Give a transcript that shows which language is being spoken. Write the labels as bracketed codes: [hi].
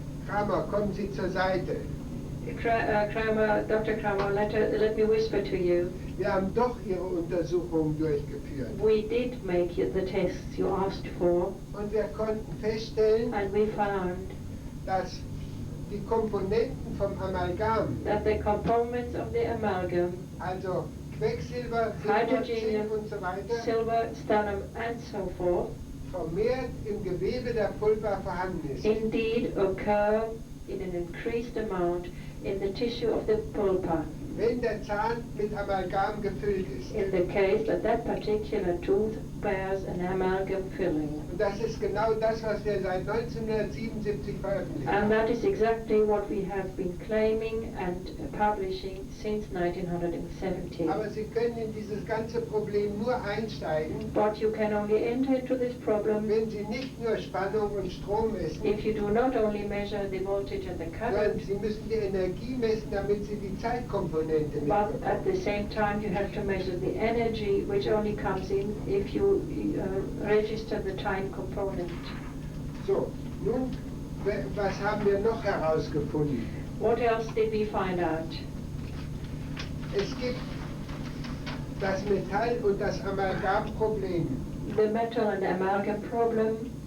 [de] Kramer, kommen Sie zur Seite. [en] Kramer, Dr. Kramer, let me whisper to you. [de] Wir haben doch Ihre Untersuchungen durchgeführt. [en] We did make the tests you asked for, [de] Und wir konnten feststellen, [en] and we found [de] dass die Komponenten vom Amalgam, [en] that the components of the amalgam, [de] also Quecksilber, Silber, [en] hydrogenium, [de] Zink und so weiter, [en] silver, stannum, and so forth, [de] vermehrt im Gewebe der Pulpa vorhanden ist. [en] indeed occur in an increased amount in the tissue of the pulpa, [de] Wenn der Zahn mit Amalgam gefüllt ist. [en] in the case that that particular tooth bears an amalgam filling. [de] Und das ist genau das, was wir seit 1977 veröffentlicht [en] And [de] haben. [en] that is exactly what we have been claiming and publishing since 1970. [de] Aber Sie können in dieses ganze Problem nur einsteigen, [en] But you can only enter into this problem [de] wenn Sie nicht nur Spannung und Strom messen, [en] if you do not only measure the voltage and the [de] sondern [en] current, [de] Sie müssen die Energie messen, damit Sie die Zeitkomponente [en] but at [de] mitbekommen. [en] the same time you have to measure the energy which only comes in if you register the time component. [de] So, nun, was haben wir noch herausgefunden? [en] What else did we find out? [de] Es gibt das Metall- und das Amalgamproblem [en] The metal and amalgam problem